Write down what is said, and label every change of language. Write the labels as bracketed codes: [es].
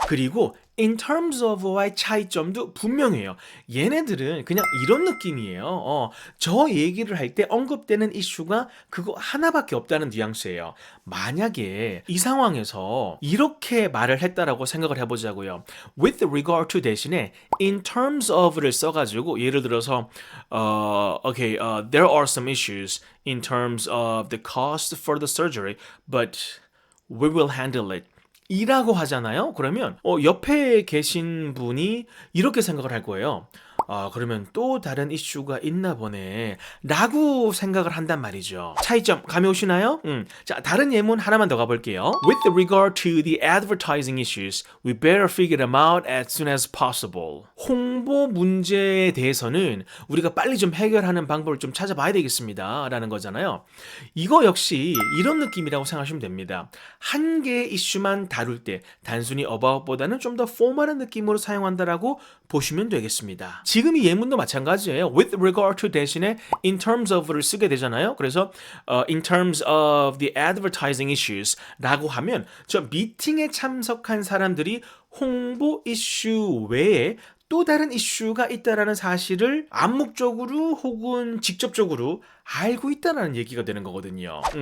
[ko] 그리고 in terms of와의 차이점도 분명해요. 얘네들은 그냥 이런 느낌이에요. 저 얘기를 할 때 언급되는 이슈가 그거 하나밖에 없다는 뉘앙스예요. 만약에 이 상황에서 이렇게 말을 했다라고 생각을 해보자고요. [en] With regard to [ko] 대신에 [en] in terms of를 [ko] 써가지고 예를 들어서 [en] okay, there are some issues in terms of the cost for the surgery, but we will handle it. [ko] 이라고 하잖아요. 그러면 옆에 계신 분이 이렇게 생각을 할 거예요. 그러면 또 다른 이슈가 있나 보네 라고 생각을 한단 말이죠. 차이점 감이 오시나요? 자, 다른 예문 하나만 더 가볼게요. [en] With regard to the advertising issues, we better figure them out as soon as possible. [ko] 홍보 문제에 대해서는 우리가 빨리 좀 해결하는 방법을 좀 찾아봐야 되겠습니다 라는 거잖아요. 이거 역시 이런 느낌이라고 생각하시면 됩니다. 한 개의 이슈만 다룰 때 단순히 about보다는 좀 더 포멀한 느낌으로 사용한다라고 보시면 되겠습니다. 지금 이 예문도 마찬가지예요. With regard to 대신에 in terms of를 쓰게 되잖아요. 그래서 [en] in terms of the advertising issues [ko] 라고 하면 저 미팅에 참석한 사람들이 홍보 이슈 외에 또 다른 이슈가 있다라는 사실을 암묵적으로 혹은 직접적으로 알고 있다는 얘기가 되는 거거든요.